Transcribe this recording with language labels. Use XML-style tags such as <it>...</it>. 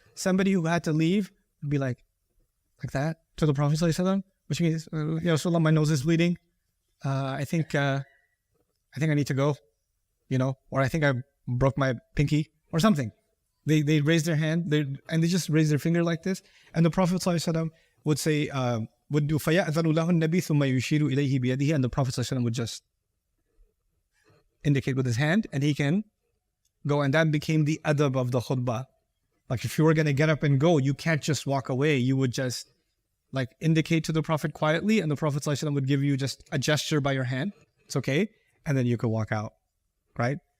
<en>Somebody who had to leave would be like that to the Prophet ﷺ, which means, Ya Rasulullah, my nose is bleeding. I think I need to go, or I think I broke my pinky or something. They raise their hand and they just raise their finger like this. And the Prophet ﷺ would say, would do</en> <ar>فَيَأْذَنُ لَهُ النَّبِي ثُمَّ يُشِيرُ إِلَيْهِ بِيَدِهِ.</ar> <en>And the Prophet ﷺ would just indicate with his hand and he can go. And that became the adab of the khutbah. Like if you were going to get up and go, you can't just walk away. You would just indicate to the Prophet quietly, and the Prophet ﷺ would give you just a gesture by your hand. It's okay. And then you could walk out. Right?</en>